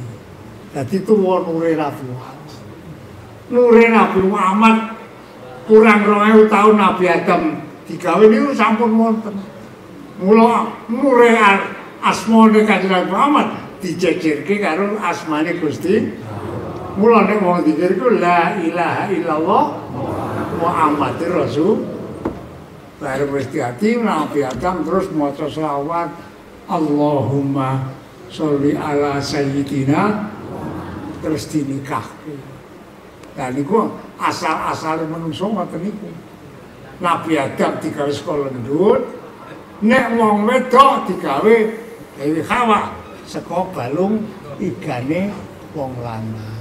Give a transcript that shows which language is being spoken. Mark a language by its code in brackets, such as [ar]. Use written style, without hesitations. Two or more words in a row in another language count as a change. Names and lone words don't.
[jv] Dadi tuwa nure Nabi Muhammad. Nure Nabi Muhammad kurang 2000 tahun Nabi Adam digawe niku sampun wonten. Mula nure asmane Kanjeng Nabi Muhammad dijejirke karo asmane Gusti. Mula nek wong dikir iku [ar] لا إله إلا الله محمد رسول. [jv] Baru mesti hati Nabi Adam terus maca selawat [ar] اللهم صل على سيدنا [jv] terus dinikahke. Lah niku asal-asale menungso ngoten niku. Nabi Adam digawe sekolah ndut, nek wong wedok digawe Dewi Hawa saka balung igane wong lanang.